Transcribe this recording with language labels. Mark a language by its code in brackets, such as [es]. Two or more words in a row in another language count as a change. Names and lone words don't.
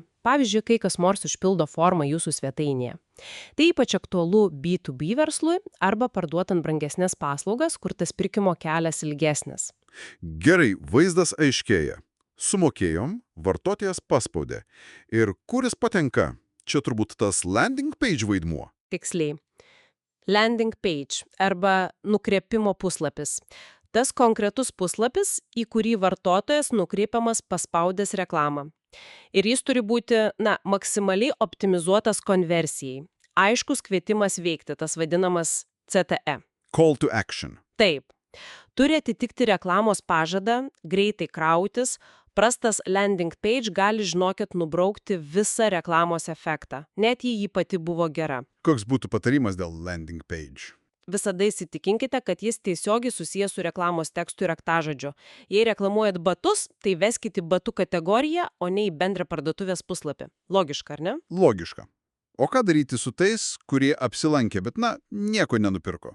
[lt] Pavyzdžiui, kai kas nors užpildo formą jūsų svetainėje. Tai ypač aktualu B2B verslui arba parduotant brangesnės paslaugas, kur tas pirkimo kelias ilgesnis. Gerai, vaizdas aiškėja. Sumokėjom, vartotojas paspaudė. Ir kuris patenka? Čia turbūt tas [en] landing page [lt] vaidmuo. Tiksliai. [en] Landing page [lt] arba nukreipimo puslapis. Tas konkretus puslapis, į kurį vartotojas nukreipiamas paspaudęs reklamą. Ir jis turi būti, maksimaliai optimizuotas konversijai. Aiškus kvietimas veikti, tas vadinamas CTE. [en] Call to action. [lt] Taip. Turi atitikti reklamos pažadą, greitai krautis, prastas [en] landing page [lt] gali, žinokit, nubraukti visą reklamos efektą, net jei ji pati buvo gera. Koks būtų patarimas dėl [en] landing page? [lt] Visada įsitikinkite, kad jis tiesiogiai susijęs su reklamos tekstu ir raktažodžiu. Jei reklamuojat batus, tai veskite į batų kategoriją, o ne į bendrą parduotuvės puslapį. Logiška, ar ne? Logiška. O ką daryti su tais, kurie apsilankė, bet, nieko nenupirko?